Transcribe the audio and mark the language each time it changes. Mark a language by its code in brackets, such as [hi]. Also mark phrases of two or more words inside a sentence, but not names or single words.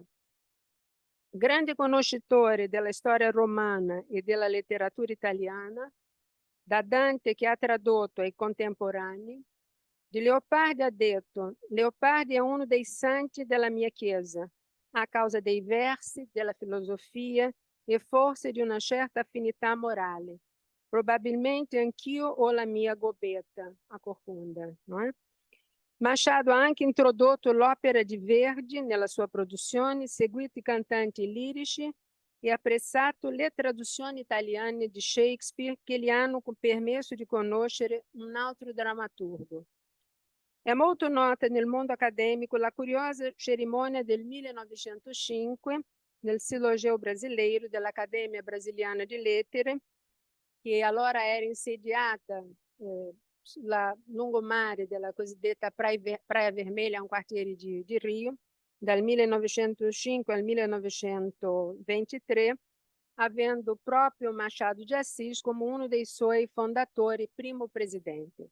[it] Grande conoscitore della storia romana e della letteratura italiana, da Dante che ha tradotto ai contemporanei, di Leopardi ha detto: Leopardi è uno dei santi della mia chiesa, a causa dei versi, della filosofia e forse di una certa affinità morale. Probabilmente anch'io ho la mia gobetta [pt] a corcunda, não é? [it] Machado ha anche introdotto l'opera di Verdi nella sua produzione, seguito i cantanti lirici e apprezzato le traduzioni italiane di Shakespeare che gli hanno permesso di conoscere un altro drammaturgo. È molto nota nel mondo accademico la curiosa cerimonia del 1905 nel Silogeu Brasileiro dell'Accademia Brasiliana di Lettere, che allora era insediata sulla lungomare della cosiddetta Praia Vermelha, un quartiere di Rio, dal 1905 al 1923, avendo proprio Machado de Assis come uno dei suoi fondatori, primo presidente.